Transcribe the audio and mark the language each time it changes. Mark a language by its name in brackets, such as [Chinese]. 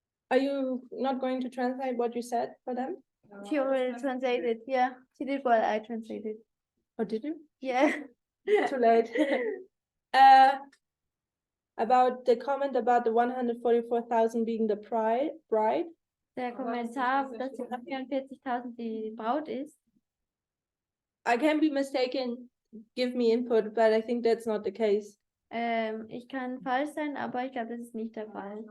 [English] Are you not going to translate what you said for them? She already translated. Yeah, she did what I translated. Or did you? Yeah. Too late. About the comment about the 144,000 being the bride. [German] Der Kommentar, dass die 44.000 die Braut ist. [English] I can be mistaken. Give me input, but I think that's not the case. [German] Ich kann falsch sein, aber ich glaube, das ist nicht der Fall.